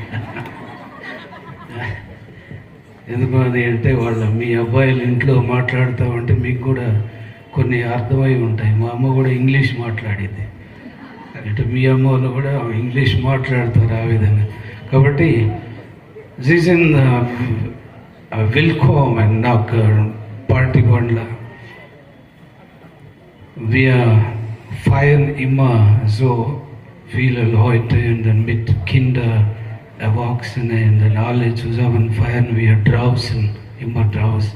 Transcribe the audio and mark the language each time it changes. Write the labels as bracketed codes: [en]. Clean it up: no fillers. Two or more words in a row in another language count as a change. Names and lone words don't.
[te] ఎందుకని అంటే మీ అబ్బాయిలు ఇంట్లో మాట్లాడుతూ ఉంటే మీకు కూడా కొన్ని అర్థమై ఉంటాయి. మా అమ్మ కూడా ఇంగ్లీష్ మాట్లాడేది, అంటే మీ అమ్మ వాళ్ళు కూడా ఇంగ్లీష్ మాట్లాడతారు ఆ విధంగా. కాబట్టి సీజన్ [de] willkommen nach [te] Partygonla. [de] Wir feiern immer so viele Leute und dann mit Kinder, Erwachsene und dann alle zusammen feiern wir draußen, immer draußen.